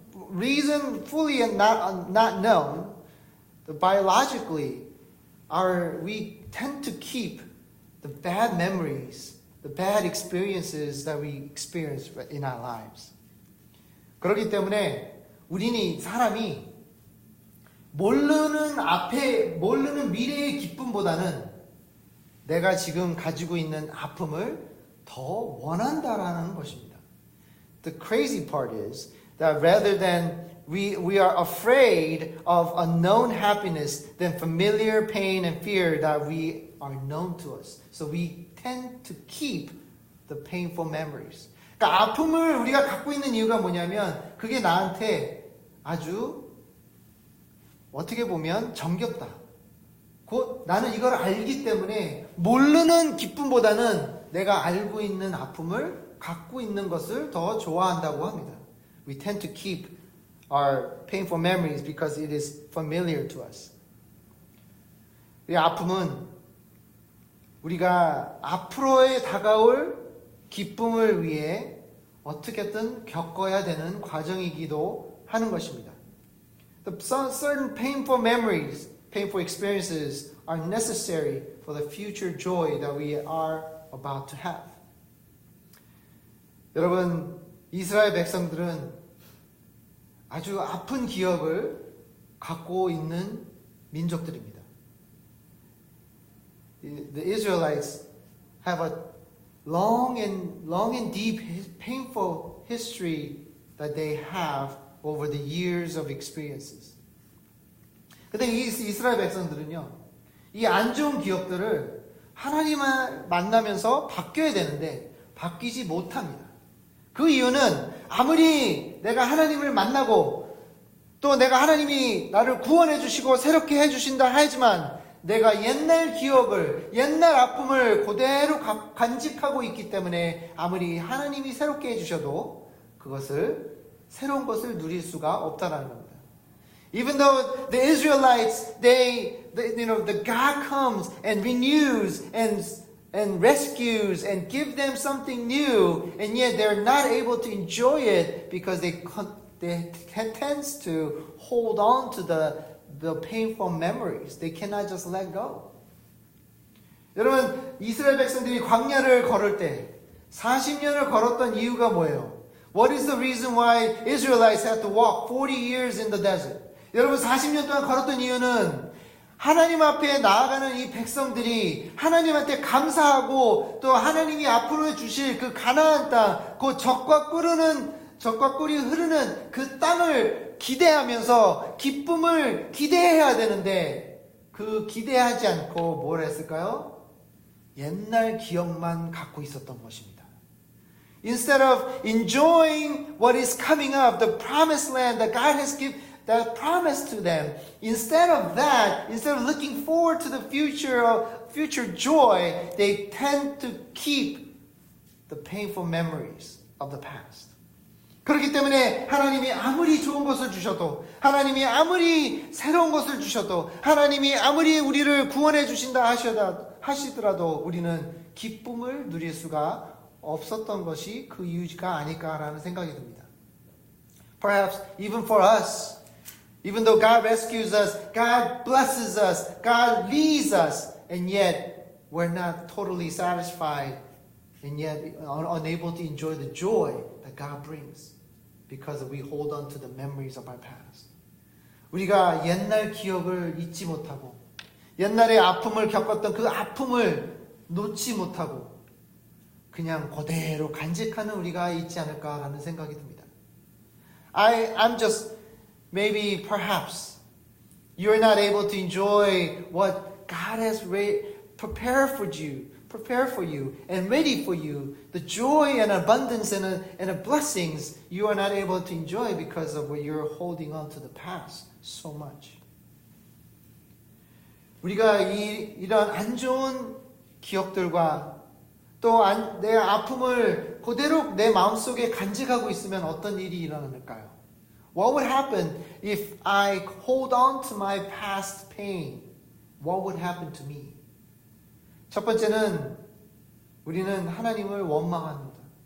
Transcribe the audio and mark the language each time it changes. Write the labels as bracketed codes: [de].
[en] Reason fully and not known, biologically, we tend to keep the bad memories, the bad experiences that we experience in our lives. [ko] 그렇기 때문에 우리는 사람이 모르는 미래의 기쁨보다는 내가 지금 가지고 있는 아픔을 더 원한다라는 것입니다. [en] The crazy part is that rather than we are afraid of unknown happiness than familiar pain and fear that we are known to us. So we tend to keep the painful memories. [ko] 그러니까 아픔을 우리가 갖고 있는 이유가 뭐냐면 그게 나한테 아주 어떻게 보면 정겹다. 곧 나는 이걸 알기 때문에 모르는 기쁨보다는 내가 알고 있는 아픔을 갖고 있는 것을 더 좋아한다고 합니다. [en] We tend to keep our painful memories because it is familiar to us. [ko] 이 아픔은 우리가 앞으로의 다가올 기쁨을 위해 어떻게든 겪어야 되는 과정이기도 하는 것입니다. [en] Certain painful memories, painful experiences are necessary for the future joy that we are about to have. [ko] 여러분, 이스라엘 백성들은 아주 아픈 기억을 갖고 있는 민족들입니다. [en] The Israelites have a long and deep painful history that they have over the years of experiences. [ko] 근데 이 이스라엘 백성들은요, 이 안 좋은 기억들을 하나님을 만나면서 바뀌어야 되는데 바뀌지 못합니다. 그 이유는 아무리 내가 하나님을 만나고 또 내가 하나님이 나를 구원해 주시고 새롭게 해 주신다 하지만 내가 옛날 기억을, 옛날 아픔을 그대로 간직하고 있기 때문에 아무리 하나님이 새롭게 해 주셔도 그것을 새로운 것을 누릴 수가 없다라는 겁니다. [en] Even though the Israelites, the God comes and renews and rescues and give them something new, and yet they're not able to enjoy it because they tends to hold on to the painful memories. They cannot just let go. [ko] 여러분, 이스라엘 백성들이 광야를 걸을 때 40년을 걸었던 이유가 뭐예요? [en] What is the reason why Israelites had to walk 40 years in the desert? [ko] 여러분, 40년 동안 걸었던 이유는 하나님 앞에 나아가는 이 백성들이 하나님한테 감사하고 또 하나님이 앞으로 주실 그 가나안 땅, 그 젖과 꿀이 흐르는 그 땅을 기대하면서 기쁨을 기대해야 되는데 그 기대하지 않고 뭘 했을까요? 옛날 기억만 갖고 있었던 것입니다. [en] Instead of enjoying what is coming up, the promised land that God has given, that promise to them, instead of looking forward to the future joy, they tend to keep the painful memories of the past. [ko] 그렇기 때문에 하나님이 아무리 좋은 것을 주셔도, 하나님이 아무리 새로운 것을 주셔도, 하나님이 아무리 우리를 구원해 주신다 하시더라도 우리는 기쁨을 누릴 수가 없었던 것이 그 이유가 아닐까라는 생각이 듭니다. [en] Perhaps even for us, even though God rescues us, God blesses us, God leads us, and yet we're not totally satisfied and yet unable to enjoy the joy that God brings because we hold on to the memories of our past. [ko] 우리가 옛날 기억을 잊지 못하고 옛날에 아픔을 겪었던 그 아픔을 놓지 못하고 그냥 그대로 간직하는 우리가 있지 않을까라는 생각이 듭니다. [en] I'm just maybe perhaps you're not able to enjoy what God has prepared for you and ready for you. The joy and abundance and the blessings you are not able to enjoy because of what you're holding on to the past so much. [ko] 우리가 이런 안 좋은 기억들과 또 내 아픔을 그대로 내 마음속에 간직하고 있으면 어떤 일이 일어날까요? [en] What would happen if I hold on to my past pain? What would happen to me? [ko] 첫 번째는 우리는 하나님을 원망합니다.